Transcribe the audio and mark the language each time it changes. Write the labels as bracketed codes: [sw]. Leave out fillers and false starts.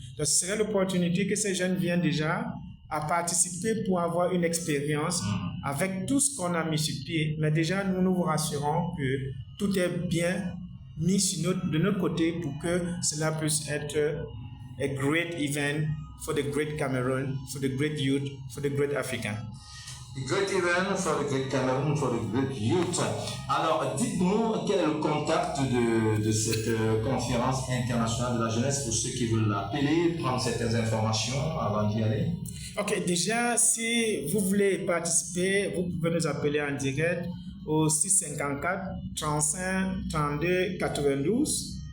[fr] Donc, ce serait l'opportunité que ces jeunes viennent déjà à participer pour avoir une expérience avec tout ce qu'on a mis sur pied. Mais déjà, nous vous rassurons que tout est bien mis de notre côté pour que cela puisse être a great event for the great Cameroon, for the great youth, for the great Africa. [en] A great event for the great Cameroon, for the great youth. [fr] Alors, dites-nous quel est le contact de cette conférence internationale de la jeunesse pour ceux qui veulent l'appeler, prendre certaines informations avant d'y aller. Ok, déjà, si vous voulez participer, vous pouvez nous appeler en direct au 654 35 32 92.